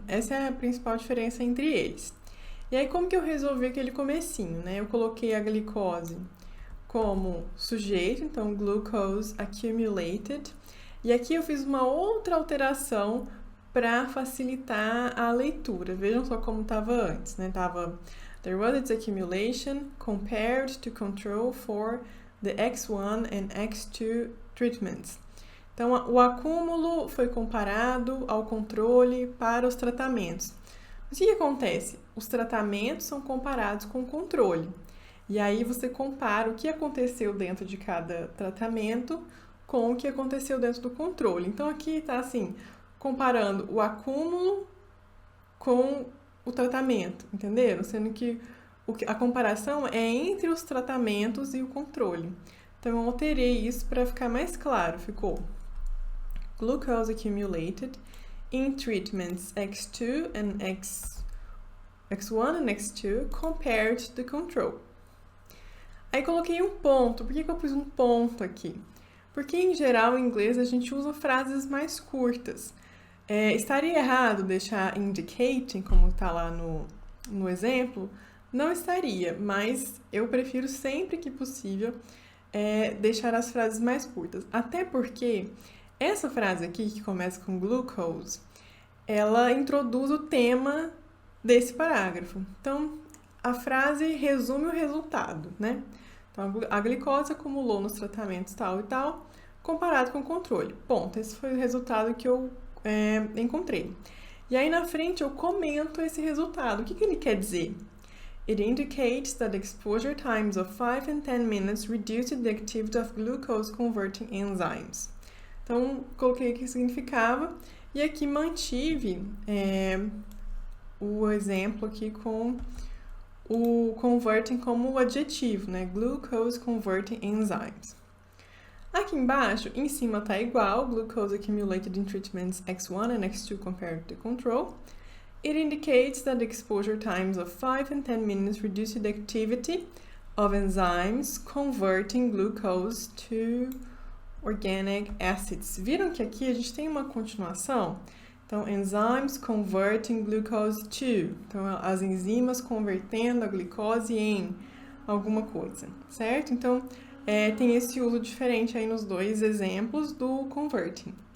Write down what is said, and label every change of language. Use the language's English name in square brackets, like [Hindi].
[Portuguese] Essa é a principal diferença entre eles. E aí, como que eu resolvi aquele comecinho, né? Eu coloquei a glicose como sujeito, então [English] glucose accumulated. [Portuguese] E aqui eu fiz uma outra alteração para facilitar a leitura. Vejam só como estava antes, né? Tava [English] there was its accumulation compared to control for the X1 and X2 treatments. [Portuguese] Então, o acúmulo foi comparado ao controle para os tratamentos. O que acontece? Os tratamentos são comparados com o controle. E aí você compara o que aconteceu dentro de cada tratamento com o que aconteceu dentro do controle. Então, aqui está assim, comparando o acúmulo com o tratamento, entenderam? Sendo que a comparação é entre os tratamentos e o controle. Então, eu alterei isso para ficar mais claro. Ficou [English] glucose accumulated in treatments X2 and X1 and X2 compared to the control. [Portuguese] Aí coloquei um ponto. Por que eu pus um ponto aqui? Porque em geral em inglês a gente usa frases mais curtas. Estaria errado deixar indicating, como está lá no exemplo? Não estaria, mas eu prefiro sempre que possível deixar as frases mais curtas. Até porque essa frase aqui, que começa com glucose, ela introduz o tema desse parágrafo. Então, a frase resume o resultado, né? Então, a glicose acumulou nos tratamentos tal e tal, comparado com o controle. Ponto. Esse foi o resultado que eu encontrei. E aí, na frente, eu comento esse resultado. O que ele quer dizer? [English] It indicates that exposure times of 5 and 10 minutes reduced the activity of glucose-converting enzymes. [Portuguese] Então, coloquei o que significava e aqui mantive o exemplo aqui com o converting como adjetivo, né? [English] Glucose converting enzymes. [Portuguese] Aqui embaixo, em cima tá igual, [English] glucose accumulated in treatments X1 and X2 compared to control. It indicates that the exposure times of 5 and 10 minutes reduced the activity of enzymes converting glucose to organic acids. [Portuguese] Viram que aqui a gente tem uma continuação? Então, [English] enzymes converting glucose to. [Portuguese] Então, as enzimas convertendo a glicose em alguma coisa, certo? Então, tem esse uso diferente aí nos dois exemplos do converting.